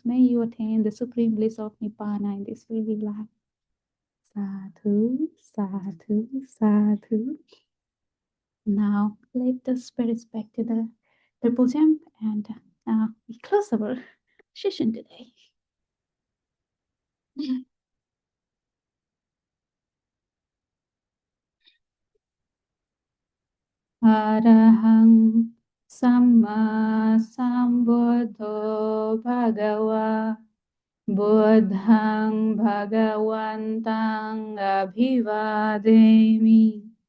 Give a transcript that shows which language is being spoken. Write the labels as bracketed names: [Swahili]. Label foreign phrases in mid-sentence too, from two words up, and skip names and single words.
[English] May you attain the supreme bliss of Nibbana in this very life. Sadhu, sadhu, sadhu. Now let the spirits back to the triple jump and we close our session today. [Pali] Arahang Samma Sambuddho Bhagava Buddhang Bhagavantang Abhivademi